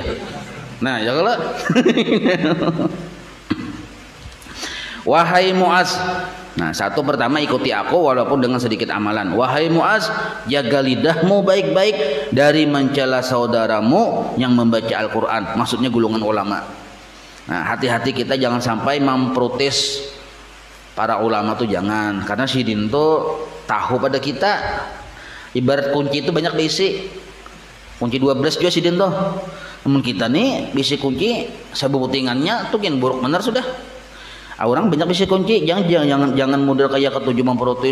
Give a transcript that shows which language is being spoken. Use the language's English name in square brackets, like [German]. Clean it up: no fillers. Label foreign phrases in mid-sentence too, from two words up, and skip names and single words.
[Indonesian] Nah ya kalau wahai Muaz, nah satu pertama ikuti aku walaupun dengan sedikit amalan. Wahai Muaz, jaga lidahmu baik-baik dari mencela saudaramu yang membaca Al-Quran, maksudnya golongan ulama. Nah hati-hati kita jangan sampai memprotes para ulama tuh, jangan, karena sidin tuh tahu pada kita. Ibarat kunci itu banyak diisi, kunci 12 juga sidin tuh. Namun kita nih bisi kunci sebutingannya tuh yang buruk benar sudah. Orang banyak bisi kunci, jangan model kayak ketujuh memprotes.